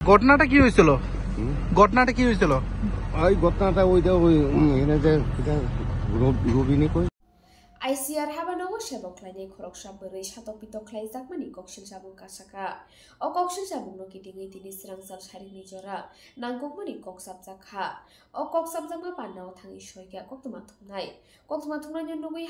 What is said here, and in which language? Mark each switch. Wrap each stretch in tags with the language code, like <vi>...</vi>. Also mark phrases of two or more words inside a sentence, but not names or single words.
<bn>ঘটনাটা কি হয়েছিল? ঘটনাটা কি হয়েছিল? ওই ঘটনাটা ওইটা ওই এনে যে রবিনি কই</bn> <trp>ICR habanago sebok khlainai khoroksa bwrwi satok pitok khlaijak koksil sabung kasaka o koksil sabung no kitingai tini srangsal sarini jora nangkukmani koksapjak ha o koksapjakma pannao thangi soika koktoma thungnai nugui</trp>